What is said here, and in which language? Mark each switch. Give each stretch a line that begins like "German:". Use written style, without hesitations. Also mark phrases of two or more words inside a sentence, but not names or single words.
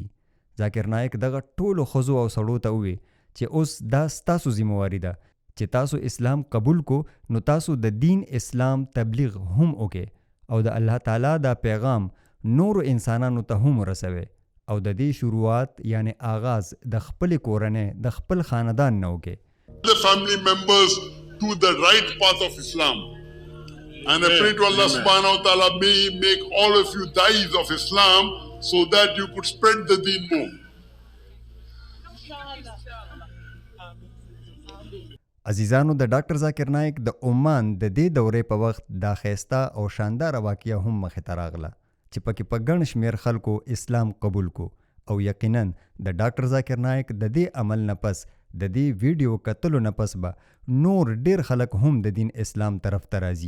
Pashto: ذاکر نایک دغه ټولو ښځو او سړو ته ووی چې اوس دا ستاسو ذمواري ده چې تاسو اسلام قبول کو نو تاسو د دین اسلام تبلیغ هم وکړئ او د الله تعالی دا پیغام نورو انسانانو ته هم ورسوئ او د دې شروعات یعنی آغاز د خپل کورنۍ د خپل خاندان نه وکړئ.
English: the family members to the right path of Islam. And I pray to Allah
Arabic: سبحانه وتعالى,
English: may He make all of you da'is of Islam so that you could spread the deen more.
Pashto: عزیزانو د ډاکټر ذاکر نایک د عمان د دې دورې په وخت دا ښایسته او شانداره واقعه هم مخې ته راغله چې پکې په ګڼ شمېر خلکو اسلام قبول کو او یقینا د ډاکټر ذاکر نایک د دې عمل نه پس د دې ویډیو کتلو نه پس به نور ډیر خلک هم د دین اسلام طرف ته راځي.